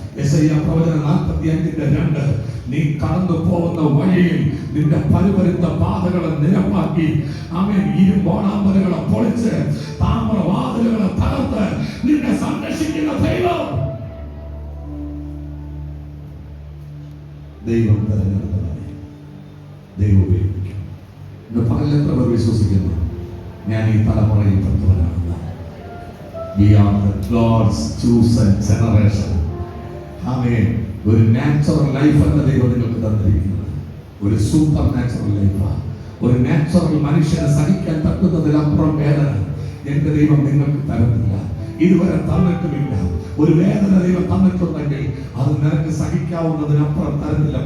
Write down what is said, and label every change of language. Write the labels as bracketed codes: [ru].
[ml] യെശയ്യാ പ്രവചനം 45:2, നീ കടന്നു പോകുന്ന വഴിയിൽ നിന്റെ പരുപരുത്ത പാതകളെ നിരപ്പാക്കി, ആമേൻ, ഇരുമ്പോണാമ്പലുകളെ പൊളിച്ച് താമ്രവാതിലുകളെ തകർത്ത് നിന്നെ സംരക്ഷിക്കുന്ന ദൈവം. ദൈവം തെരഞ്ഞെടുത്തവനെ ദൈവം ഉപയോഗിക്കും. ഇന്ന് പകൽ എത്ര പേർ വിശ്വസിക്കുന്നു ഞാൻ ഈ തലമുറയിൽ പെട്ടവനാണ്? [en] We are the God's chosen generation. [ml] ആമേൻ. ഒരു നാച്ചുറൽ ലൈഫ് അല്ല ദൈവം നിങ്ങൾക്ക് തന്നിരിക്കുന്നത്, ഒരു സൂപ്പർ നാച്ചുറൽ ലൈഫാണ്. ഒരു നാച്ചുറൽ മനുഷ്യനെ സഹിക്കാൻ തക്കുന്നതിലപ്പുറം വേദന എന്റെ ദൈവം നിങ്ങൾക്ക് തരുന്നില്ല, ഇതുവരെ തന്നിട്ടുമില്ല. ഒരു വേദന ദൈവം തന്നിട്ടുണ്ടെങ്കിൽ അത് നിനക്ക് സഹിക്കാവുന്നതിനപ്പുറം തരുന്നില്ല.